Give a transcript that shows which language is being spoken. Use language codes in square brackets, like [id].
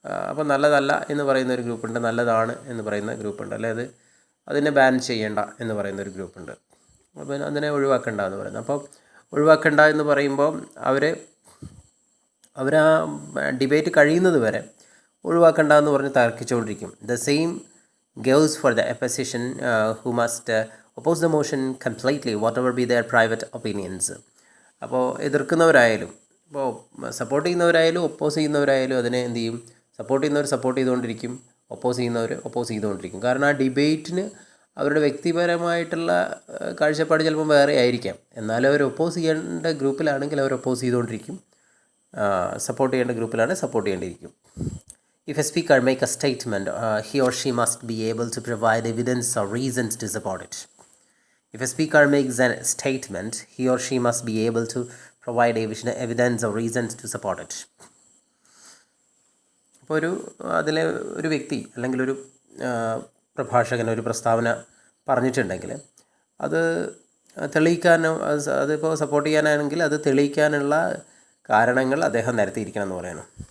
[ml] അപ്പം നല്ലതല്ല എന്ന് പറയുന്ന ഒരു ഗ്രൂപ്പുണ്ട്, നല്ലതാണ് എന്ന് പറയുന്ന ഗ്രൂപ്പുണ്ട്. അല്ലെ അതിനെ ബാൻ ചെയ്യേണ്ട എന്ന് പറയുന്ന ഒരു ഗ്രൂപ്പുണ്ട്. അപ്പം അതിനെ ഒഴിവാക്കണ്ട എന്ന് പറയുന്നത്. അപ്പോൾ ഒഴിവാക്കണ്ട എന്ന് പറയുമ്പോൾ അവർ ആ ഡിബേറ്റ് കഴിയുന്നത് വരെ ഒഴിവാക്കണ്ട എന്ന് പറഞ്ഞ് തർക്കിച്ചുകൊണ്ടിരിക്കും. [en] The same goes for the opposition who must oppose the motion completely whatever be their private opinions. [ml] അപ്പോൾ എതിർക്കുന്നവരായാലും, ഇപ്പോൾ സപ്പോർട്ട് ചെയ്യുന്നവരായാലും ഒപ്പോസ് ചെയ്യുന്നവരായാലും അതിനെ എന്ത് ചെയ്യും? സപ്പോർട്ട് ചെയ്യുന്നവർ സപ്പോർട്ട് ചെയ്തുകൊണ്ടിരിക്കും, ഒപ്പോസ് ചെയ്യുന്നവർ ഒപ്പോസ് ചെയ്തുകൊണ്ടിരിക്കും. കാരണം ആ ഡിബേറ്റിന് അവരുടെ വ്യക്തിപരമായിട്ടുള്ള കാഴ്ചപ്പാട് ചിലപ്പോൾ വേറെ ആയിരിക്കാം. എന്നാലും അവർ ഒപ്പോസ് ചെയ്യേണ്ട ഗ്രൂപ്പിലാണെങ്കിൽ അവർ ഒപ്പോസ് ചെയ്തുകൊണ്ടിരിക്കും, സപ്പോർട്ട് ചെയ്യേണ്ട ഗ്രൂപ്പിലാണ് support ചെയ്യേണ്ടിയിരിക്കും. [en] If a speaker make a statement, he or she must be able to provide evidence or reasons to support it. If a speaker makes a statement, he or she must be able to provide evidence or reasons to support it. [ml] അപ്പോൾ അതിലെ ഒരു വ്യക്തി അല്ലെങ്കിൽ ഒരു പ്രഭാഷകൻ ഒരു പ്രസ്താവന പറഞ്ഞിട്ടുണ്ടെങ്കിൽ അത് തെളിയിക്കാനോ അതിപ്പോൾ സപ്പോർട്ട് ചെയ്യാനാണെങ്കിൽ അത് തെളിയിക്കാനുള്ള കാരണങ്ങൾ അദ്ദേഹം നിരത്തിയിരിക്കണം എന്ന് പറയണം.